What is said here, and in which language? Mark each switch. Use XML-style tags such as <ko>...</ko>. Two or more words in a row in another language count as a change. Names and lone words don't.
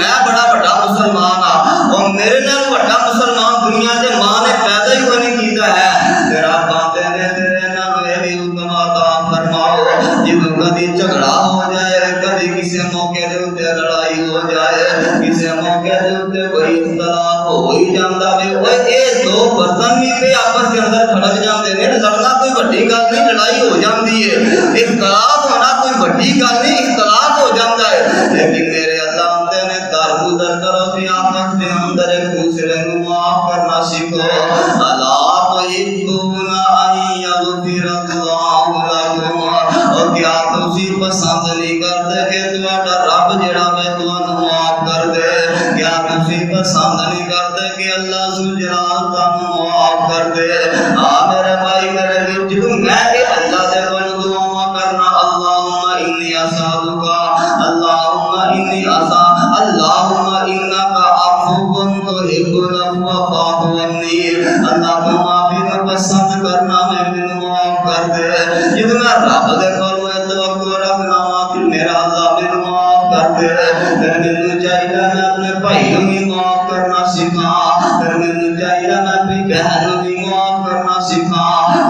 <pa>میں بڑا بڑا مسلمان ہاں اور میرے نال بڑا مسلمان دنیا تے ماں نے پیدا ہی کوئی نہیں کیتا ہے. تیرا باندے نے تیرے نال میری حکم عطا فرماؤ. جدوں کبھی جھگڑا ہو جائے کبھی کسی موقع دے اوتے لڑائی ہو جائے کسی موقع دے اوتے کوئی اختلاف ہو ہی جاندا وے اوے اے دو برتن بھی تے آپس کے اندر کھڑک جاندے نے. لڑنا کوئی بڑی گل نہیں لڑائی ہو جاندی ہے. اختلاف ہونا کوئی بڑی گل نہیں اختلاف ہو جاندا ہے. لیکن میرے اللہ آندے نے درگزر کرو کہ</pa> <ur>آپس کے اندر ایک دوسرے کو معاف کرنا سیکھو.</ur> <ar>الا تحبون ان یغفر اللہ لکم.</ar> <pa>اور کیا تسی پسند نہیں کرتے کہ تہاڈا رب جڑا ہے تانوں معاف کر دے. کیا تسی پسند نہیں کرتے کہ اللہ ذوالجلال تانوں معاف کر دے. میرے بھائی میرے وچ جدوں میں اے اللہ دے کول دعا کرنا</pa> <ar>اللہم انی اسالک اللہم انی اسا اللہم انک عفو تحب العفو فاعف عنی.</ar> <pa>اللہ کو معافی کا پسند کرنا میں مینوں معاف کر دے. جدوں میں رب دے کول توقع رکھنا کہ میرا اللہ مینوں معاف کر دے. پھر مینوں چاہیے میں اپنے بھائی نوں بھی معاف کرنا سیکھاں. پھر مینوں چاہیے میں اپنی بہن نوں بھی معاف کرنا سیکھاں.</pa>